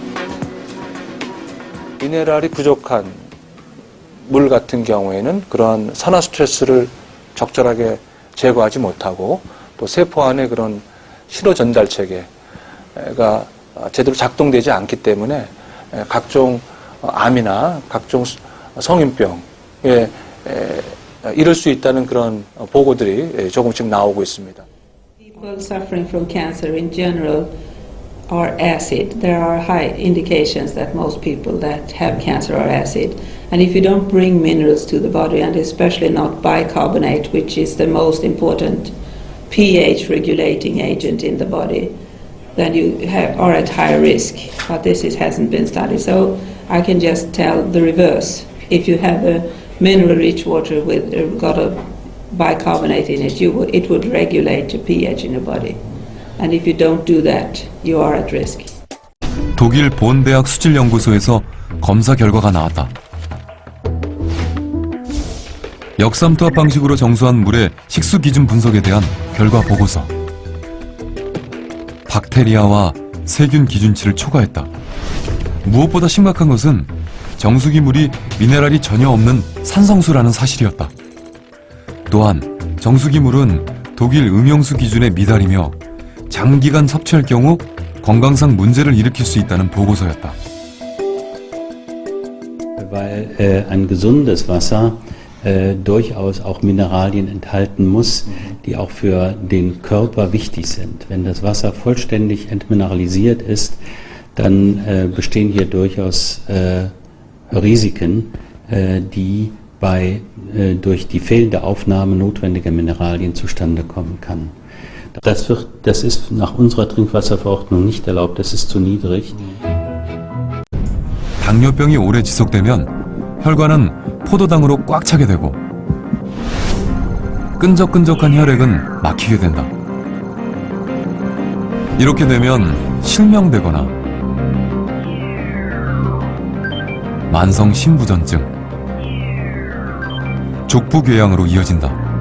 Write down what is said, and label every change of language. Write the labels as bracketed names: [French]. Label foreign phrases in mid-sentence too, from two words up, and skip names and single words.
[Korean] 미네랄이 부족한 물 같은 경우에는 그러한 산화 스트레스를 적절하게 제거하지 못하고 또 세포 안에 그런 신호 전달 체계가 제대로 작동되지 않기 때문에 각종 암이나 각종 성인병에 이를 수 있다는 그런 보고들이 조금씩 나오고 있습니다. [English] People suffering from cancer in general are acid. There are high indications that most people that have cancer are acid. And if you don't bring minerals to the body, and especially not bicarbonate, which is the most important pH regulating agent in the body, then you are at higher risk. But this hasn't been studied. So I can just tell the reverse. If you have a mineral-rich water with got a bicarbonate in it, it would regulate the pH in the body. And if you don't do that, you are at risk. [Korean] 독일 본대학 수질연구소에서 검사 결과가 나왔다. 역삼투압 방식으로 정수한 물의 식수 기준 분석에 대한 결과 보고서. 박테리아와 세균 기준치를 초과했다. 무엇보다 심각한 것은 정수기 물이 미네랄이 전혀 없는 산성수라는 사실이었다. 또한 정수기 물은 독일 음용수 기준에 미달이며 장기간 섭취할 경우 건강상 문제를 일으킬 수 있다는 보고서였다. [German] Weil ein gesundes Wasser durchaus auch Mineralien enthalten muss, die auch für den Körper wichtig sind. Wenn das Wasser vollständig entmineralisiert ist, dann bestehen hier durchaus Risiken, die durch die fehlende Aufnahme notwendiger Mineralien zustande kommen kann. Das ist nach unserer Trinkwasserverordnung nicht erlaubt, das ist zu niedrig. [Korean] 당뇨병이 오래 지속되면 혈관은 포도당으로 꽉 차게 되고 끈적끈적한 혈액은 막히게 된다. 이렇게 되면 실명되거나 만성 심부전증, 족부궤양으로 이어진다.